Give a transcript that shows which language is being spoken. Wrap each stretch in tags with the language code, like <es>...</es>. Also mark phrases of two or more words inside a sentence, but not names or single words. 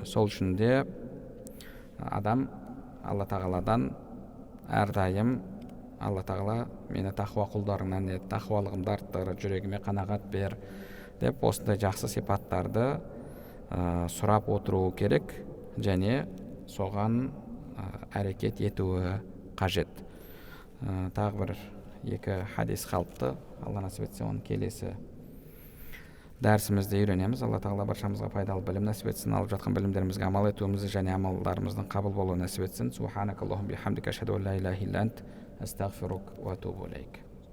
<kk>Сол үшін де адам Алла тағаладан әрдайым Алла тағала мені тақуа құлдарыңнан ет, тақуалығымды арттыр, жүрегіме қанағат бер деп осындай жақсы сипаттарды сұрап отыруы керек және соған әрекет етуі қажет. Тағы бір екі хадис қалыпты. Алла насіп етсе, оны келесі дәрісімізде үйренеміз. Алла тағала баршамызға пайдалы білім насіп етсін, алып жатқан білімдерімізге амал етуімізді және амалдарымыздың қабыл болуын насіп етсін.</kk> <ar>سبحانك اللهم بحمدك أشهد أن لا إله إلا أنت أستغفرك وأتوب إليك.</ar>